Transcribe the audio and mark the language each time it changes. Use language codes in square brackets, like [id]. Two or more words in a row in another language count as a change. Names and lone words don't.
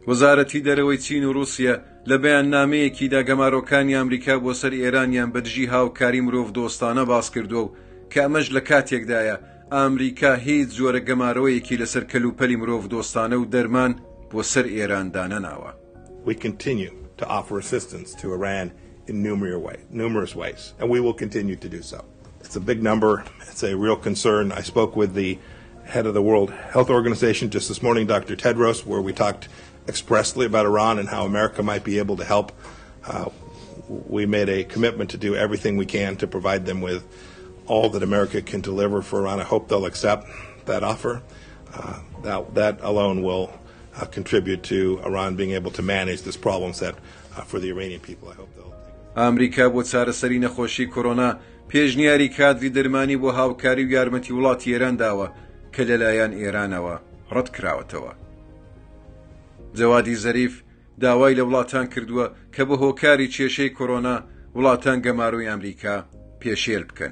[ckb] وەزارەتی دەرەوەی چین و رووسیا لە بەیاننامەیەکیدا گەماڕۆکانی ئەمریکا بۆ سەر ئێرانیان بەدژی هاوکاری مرۆڤ دۆستانە باس کردووە و کە ئەمەش لە کاتێکدایە ئەمریکا هیچ جۆرە گەماڕۆیەکی لەسەر کەلوپەلی مرۆڤ دۆستانە و دەرمان بۆ سەر ئێراندا نەناوە. [en] We continue to offer assistance to Iran in numerous ways, and we will continue to do so. It's a big number. It's a real concern. I spoke with the head of the World Health Organization just this morning, Dr. Tedros, where we talked expressly about Iran and how America might be able to help. We made a commitment to do everything we can to provide them with all that America can deliver for Iran. I hope they'll accept that offer. That alone will contribute to Iran being able to manage this problem set for the Iranian people. I hope they'll take it. [ckb] ئەمریکا بۆ چارەسەری نەخۆشی کۆڕۆنا پێشنیاری کادری دەرمانی بۆ هاوکاری و یارمەتی وڵاتی ئێران داوە کە لەلایەن ئێرانەوە ڕەت کراوەتەوە. جەوادی زەریف داوای لە وڵاتان کردووە کە بە هۆکاری کێشەی کۆڕۆنا وڵاتان گەماڕۆی ئەمریکا پێشێل بکەن.